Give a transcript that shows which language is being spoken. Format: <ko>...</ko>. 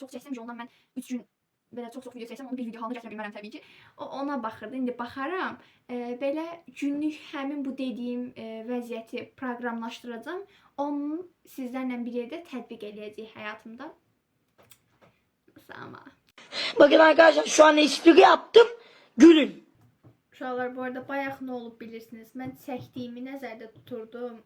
<az>Çox çəksəm ki, ondan mən 3 gün belə çox video çəksəm, onu bir video halına gətirə bilmərəm təbii ki. Ona baxırdı. İndi baxaram, belə günlük həmin bu dediyim vəziyyəti proqramlaşdıracağam. Onu sizlərlə bir yerdə tətbiq edəcəyik həyatımda.</az> <tr>Ama. Bakın arkadaşlar şu an espri yaptım. Gülün.</tr> <az>Uşaqlar bu arada bayaq nə olub bilirsiniz. Mən çəkdiyimi nəzərdə tuturdum.</az>